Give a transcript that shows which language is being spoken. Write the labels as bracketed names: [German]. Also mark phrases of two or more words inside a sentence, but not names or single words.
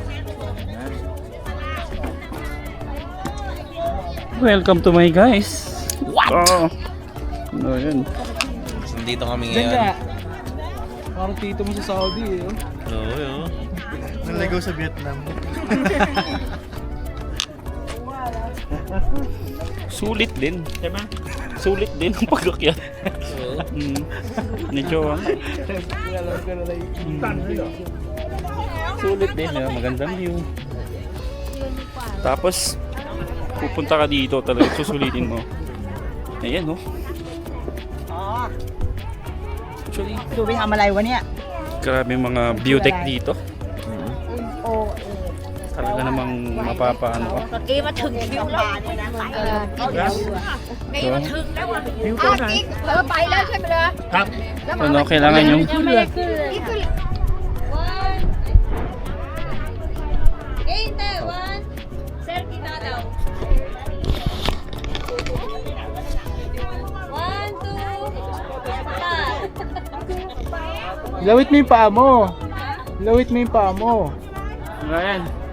[English] Welcome to my guys. What? [Filipino] Oo. Ano yun? Nandito kami Diyan ngayon. nga. Parang tito mo sa Saudi eh. Oo, yun. Naligaw sa Vietnam. Sulit din. Diba? Sulit din ang pag-akyat. Medyo sulit din. Magandang view. Tapos, pupunta ka dito talaga. Susulitin mo. Ayan, no? [Thai] ดูไปทำอะไรวะเนี่ย [Filipino] Grabe yung mga [English] view deck [Filipino] dito. Talaga namang mapapaano ka. [Thai] เอ๊ะมาถึงคิวแล้วเอ๊ะมาถึงแล้วอ่ะกิ๊กไปแล้วใช่ไหมล่ะ ครับ. [Filipino] Ano, kailangan yung [Thai] ยังไม่ได้ขึ้นเลยนี่คือ [Filipino] one. Cerquita daw. 1, 2, 3. Lawit mo yung paa mo. Lawit mo yung paa mo. Ayan.